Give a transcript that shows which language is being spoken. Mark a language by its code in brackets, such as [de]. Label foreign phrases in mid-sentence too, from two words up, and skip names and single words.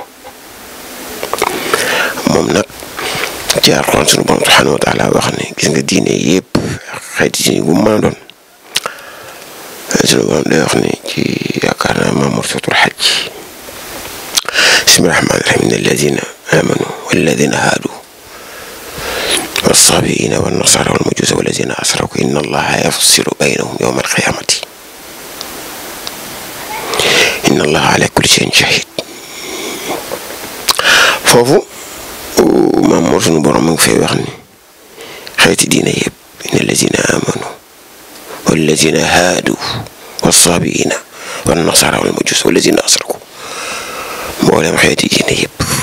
[wo] moom nag ci Alxuraan sunu borom [ar] سبحانه وتعالى [wo] wax ne gis nga diine yëpp xeeti diine bu mu mën a doon sunu borom day wax ne ci yaakaar naa Mamour suratul Hajj [ar] بسم الله الرحمن الرحيم إن الذين آمنوا والذين هادوا والصابئين والنصارى والمجوس والذين أشركوا إن الله يفصل بينهم يوم القيامة إن الله على كل شيء شهيد [wo] foofu Mamour sunu borom mu ngi fay wax ni xeeti diine yëpp [ar] إن الذين آمنوا والذين هادوا والصابئين والنصارى والمجوس والذين أشركوا [wo] mboolem xeeti diine yëpp